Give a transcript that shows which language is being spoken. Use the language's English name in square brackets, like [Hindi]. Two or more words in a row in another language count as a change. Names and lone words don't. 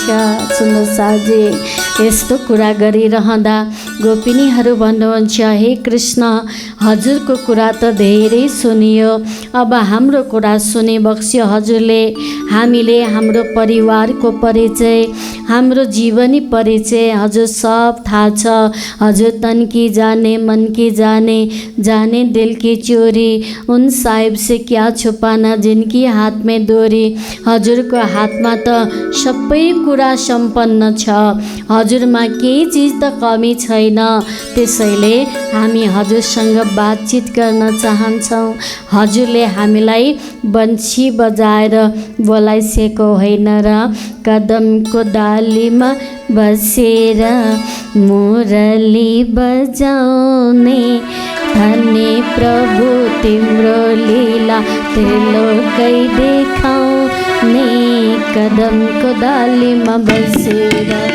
[Nepali] सुन्नु साजी, यस्तो कुरा गरिरहँदा गोपिनीहरू भन्नुहुन्छ, हे कृष्ण हजुरको कुरा त धेरै सुनियो, अब हाम्रो कुरा सुने बक्स्यो हजुरले। हामीले हाम्रो परिवारको परिचय, हाम्रो जीवनी परिचय हजुर सब थाहा छ। [Hindi] हजुर तन की जाने मन की जाने, जाने दिल की चोरी, उन साहिब से क्या छुपाना जिनकी हाथ में डोरी। [Nepali] हजुरको हातमा त सबै कुरा सम्पन्न छ, हजुरमा केही चिज त कमी छैन, त्यसैले हामी हजुरसँग बातचित गर्न चाहन्छौँ। हजुरले हामीलाई बन्सी बजाएर बोलाइसकेको होइन र कदमको डालीमा बसेर मुरली बजाउने, धन्य प्रभु तिम्रो लीला त्रिलोकै देखाउने, कदमको डालीमा बसेर।